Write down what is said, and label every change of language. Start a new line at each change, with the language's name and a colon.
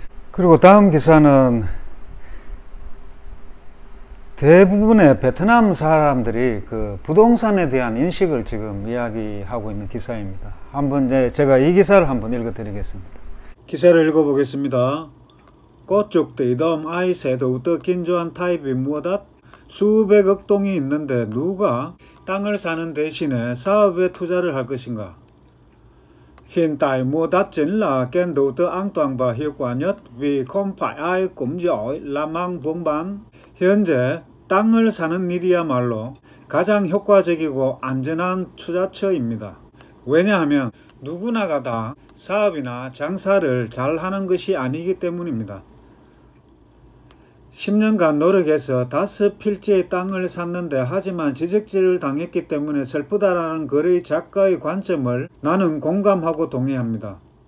Korean: 그리고 다음 기사는 대부분의 베트남 사람들이 그 부동산에 대한 인식을 지금 이야기하고 있는 기사입니다. 한번 제가 이 기사를 한번 읽어 드리겠습니다. 기사를 읽어 보겠습니다.
Vietnamese: Có chục tỷ đồng ai sẽ đầu tư kinh doanh thay vì mua đất.
Korean: 수백억 동이 있는데 누가 땅을 사는 대신에 사업에 투자를 할 것인가?
Vietnamese: Hiện tại mua đất chính là kênh đầu tư an toàn và hiệu quả nhất vì không phải ai cũng giỏi làm ăn buôn bán.
Korean: 현재 땅을 사는 일이야말로 가장 효과적이고 안전한 투자처입니다. 왜냐하면 누구나가 다 사업이나 장사를 잘 하는 것이 아니기 때문입니다. 10년간 노력해서 5필지의 땅을 샀는데 하지만 지적질을 당했기 때문에 슬프다라는 거래 작가의 관점을 나는 공감하고 동의합니다.